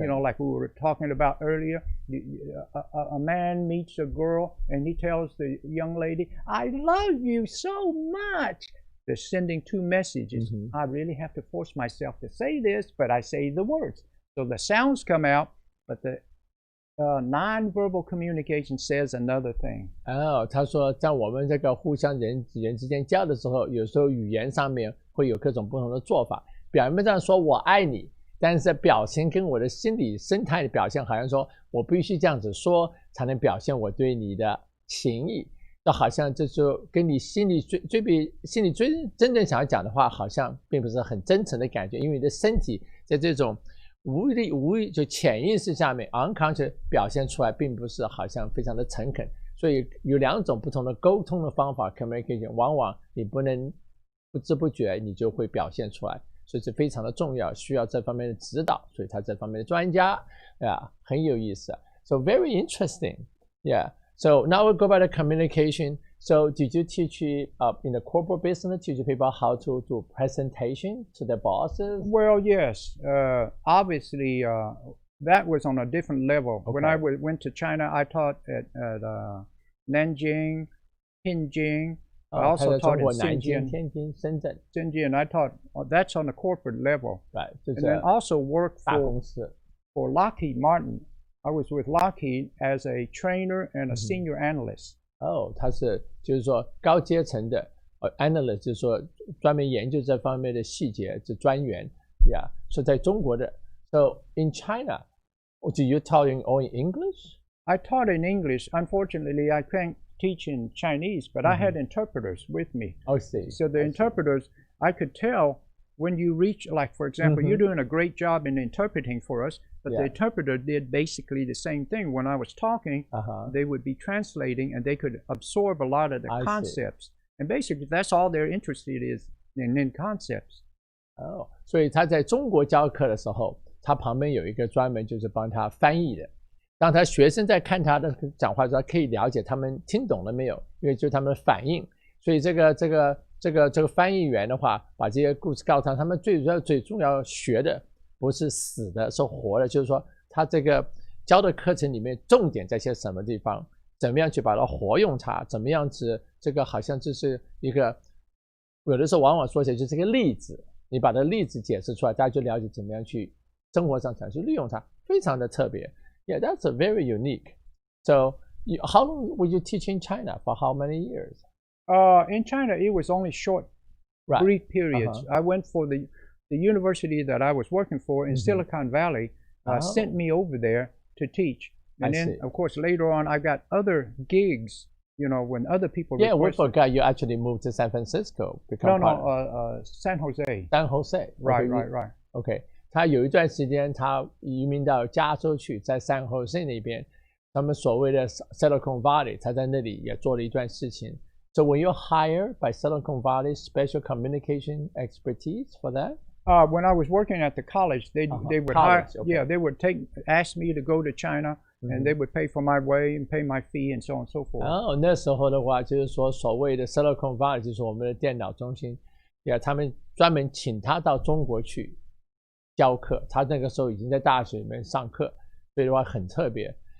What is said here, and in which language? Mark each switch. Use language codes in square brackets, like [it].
[en] You know, like we were talking about earlier, a man meets a girl and he tells the young lady, I love you so much. They're sending 2 messages. I really have to force myself to say this, but I say the words. So the sounds come out, but the nonverbal communication says another thing. [zh] 他说在我们这个互相人之间交的时候，有时候语言上面会有各种不同的做法。表面上说我爱你，但是表情跟我的心理生态的表现，好像说我必须这样子说，才能表现我对你的情意。就好像这就跟你心里最真正想要讲的话，好像并不是很真诚的感觉，因为你的身体在这种无意就潜意识下面 unconscious 表现出来，并不是好像非常的诚恳。所以有2种不同的沟通的方法 communication， 往往你不能不知不觉你就会表现出来。所以是非常的重要，需要这方面的指导，所以他这方面的专家很有意思。 [en] So very interesting, yeah. So now we'll go back to communication. So did you teach in the corporate business, teach people how to do presentation to their bosses? Well, yes. Obviously, that was on a different level. Okay. When I went to China, I taught at Nanjing, Tianjin. I also taught in Shenzhen. I taught, that's on the corporate level. Right. And then also worked for Lockheed Martin. I was with Lockheed as a trainer and a senior analyst. [zh] 他是就是说高阶层的analyst， 就是说专门研究这方面的细节，是专员。 [en] Yeah. [zh] 所以在中国的 [en] So in China, do you taught in all in English? I taught in English. Unfortunately, I can't teach in Chinese, but I had interpreters with me. I see. So the interpreters, I could tell when you reach, like, for example, you're doing a great job in interpreting for us, but the interpreter did basically the same thing. When I was talking, they would be translating and they could absorb a lot of the concepts. And basically, that's all they're interested in concepts. [zh] 哦，所以他在中国教课的时候，他旁边有一个专门就是帮他翻译的，让他学生在看他的讲话的时候，可以了解他们听懂了没有，因为就是他们的反应。所以这个翻译员的话，把这些故事告诉他们最重要学的不是死的，是活的，就是说他这个教的课程里面重点在些什么地方，怎么样去把它活用它，怎么样子这个好像就是一个有的时候往往说起来就是一个例子，你把这例子解释出来，大家就了解怎么样去生活上去利用它，非常的特别。 [en] Yeah, that's a very unique. So, how long were you teaching in China? For how many years? In China, it was only short, brief periods. I went for the university that I was working for in Silicon Valley. Sent me over there to teach, and then of course later on I got other gigs. You know, when other people we forgot you actually moved to San Francisco. San Jose. San Jose. Right. [zh] OK, 他有一段时间他移民到加州去，在 San Jose 那边，他们所谓的 Silicon Valley， 他在那里也做了一段事情。 [en] So when you're hired by Silicon Valley, special communication expertise for that? When I was working at the college, they would hire, they would ask me to go to China, and they would pay for my way and pay my fee and so on and so forth. [zh] 那时候的话，就是说所谓的 Silicon Valley 就是我们的电脑中心，他们专门请他到中国去教课，他那个时候已经在大学里面上课，所以的话很特别。